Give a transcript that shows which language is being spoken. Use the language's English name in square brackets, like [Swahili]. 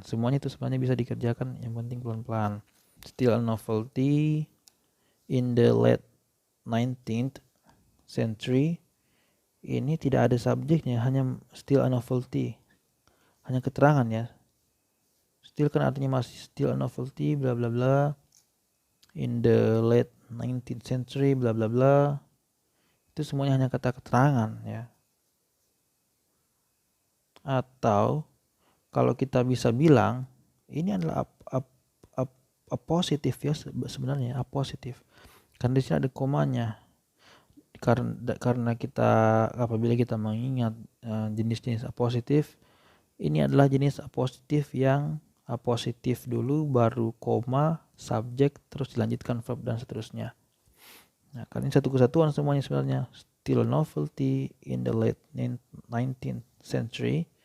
[Indonesian] Semuanya itu sebenarnya bisa dikerjakan, yang penting pelan-pelan. [English] Still a novelty in the late 19th century. [Indonesian] Ini tidak ada subjeknya, hanya still a novelty. Hanya keterangan ya. [English] Still [Indonesian] kan artinya masih, [English] still a novelty bla bla bla in the late 19th century bla bla bla. [Indonesian] Itu semuanya hanya kata keterangan ya. Atau kalau kita bisa bilang ini adalah a positif ya, sebenarnya a positif. Karena di sini ada komanya. Karena kita, apabila kita mengingat jenis-jenis a positif, ini adalah jenis a positif yang a positif dulu, baru koma, subjek, terus dilanjutkan verb dan seterusnya. Nah, karena ini satu kesatuan semuanya sebenarnya. [English] Still a novelty in the late 19th century.